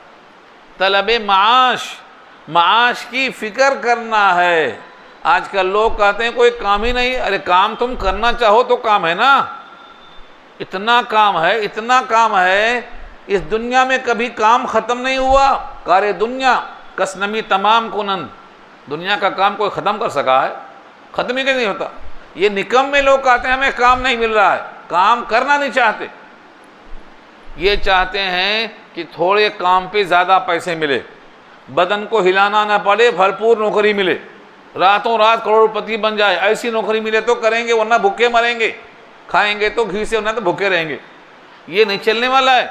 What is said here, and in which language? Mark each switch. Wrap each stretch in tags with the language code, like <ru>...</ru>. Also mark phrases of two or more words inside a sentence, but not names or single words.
<ur>طلب معاش کی فکر کرنا ہے۔ آج کل لوگ کہتے ہیں کوئی کام ہی نہیں، ارے کام تم کرنا چاہو تو کام ہے نا، اتنا کام ہے، اتنا کام ہے، اس دنیا میں کبھی کام ختم نہیں ہوا۔</ur> <fa>کار دنیا کسنمی تمام کنند،</fa> <ur>دنیا کا کام کوئی ختم کر سکا ہے؟ ختم ہی کہ نہیں ہوتا۔ یہ نکمے لوگ کہتے ہیں ہمیں کام نہیں مل رہا ہے، کام کرنا نہیں چاہتے، یہ چاہتے ہیں کہ تھوڑے کام پہ زیادہ پیسے ملے، بدن کو ہلانا نہ پڑے، بھرپور نوکری ملے، راتوں رات کروڑ پتی بن جائے، ایسی نوکری ملے تو کریں گے، ورنہ بھوکے مریں گے، کھائیں گے تو گھی سے، ورنہ تو بھوکے رہیں گے، یہ نہیں چلنے والا ہے۔</ur>